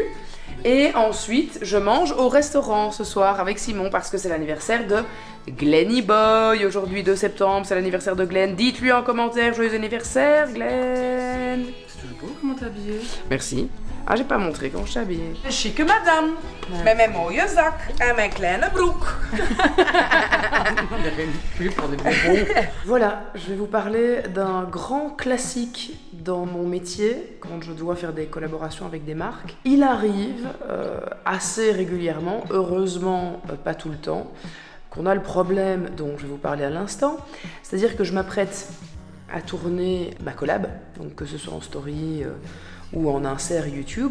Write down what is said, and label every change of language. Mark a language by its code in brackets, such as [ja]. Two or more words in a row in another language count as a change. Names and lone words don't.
[fr] Et ensuite, je mange au restaurant ce soir avec Simon parce que c'est l'anniversaire de Glenny Boy. Aujourd'hui, 2 septembre, c'est l'anniversaire de Glenn. Dites-lui en commentaire, joyeux anniversaire, Glenn. C'est toujours beau comment t'es habillée. Merci. Ah, j'ai pas montré comment je suis habillée. Chique madame. [nl] Met mijn mooie zak en mijn kleine broek. [fr] On dirait une pub pour des bonbons. Voilà, je vais vous parler d'un grand classique dans mon métier, quand je dois faire des collaborations avec des marques. Il arrive assez régulièrement, heureusement pas tout le temps, qu'on a le problème dont je vais vous parler à l'instant, c'est-à-dire que je m'apprête à tourner ma collab, donc que ce soit en story ou en insert YouTube.